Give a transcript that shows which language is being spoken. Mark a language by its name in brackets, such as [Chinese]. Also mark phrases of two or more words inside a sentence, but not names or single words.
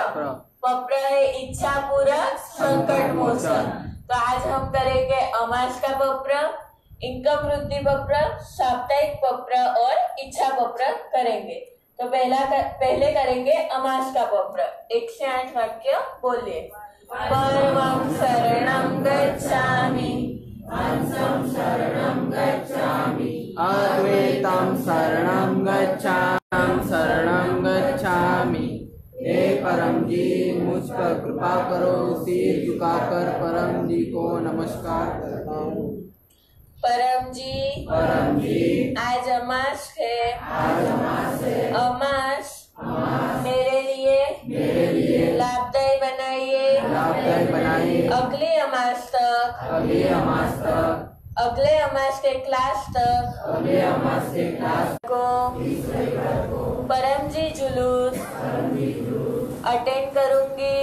[Hindi] पप्र है इच्छा पूरा संकट मोचन। तो आज हम करेंगे अमास का पप्र, इनकम वृद्धि पप्र, साप्ताहिक पप्र और इच्छा पप्र करेंगे। तो पहले करेंगे अमास का पप्र। 1 से 8 वाक्य बोलिए। [Sanskrit] परमं शरणं गच्छामि, हंसं शरणं गच्छामि, अद्वैतं शरणं गच्छामि। [Hindi] हे परम जी मुझ पर कृपा करो, सिर झुकाकर परम जी को नमस्कार करता हूँ। परम जी आज अमास है, अमास मेरे लिए लाभदायी बनाइए, अगले अमास तक, अगले अमास के क्लास तक को परम जी जुलूस अटेंड करूंगी।